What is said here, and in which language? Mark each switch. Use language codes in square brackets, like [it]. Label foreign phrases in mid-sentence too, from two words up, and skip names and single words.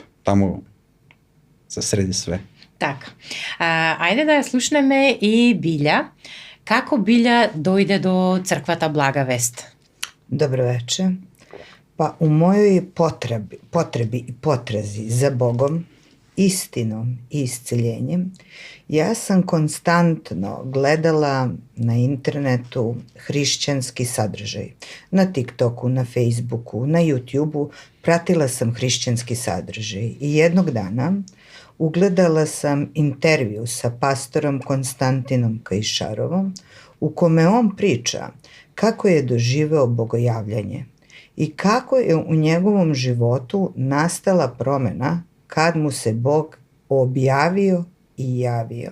[mk] Таму се среди све. Така. Ајде да ја слушнеме и Билја. Како Билја дојде до црквата Блага Вест? [sr] Добро вече. Па у мојој потреби и потрези за Богом, istinom i isceljenjem, ja sam konstantno gledala na internetu hrišćanski sadržaj. Na TikToku, na Facebooku, na YouTubeu pratila sam hrišćanski sadržaj i jednog dana ugledala sam intervju sa pastorom Konstantinom Kajšarovom u kome on priča kako je doživeo bogojavljanje i kako je u njegovom životu nastala promena kad mu se Bog objavio i javio.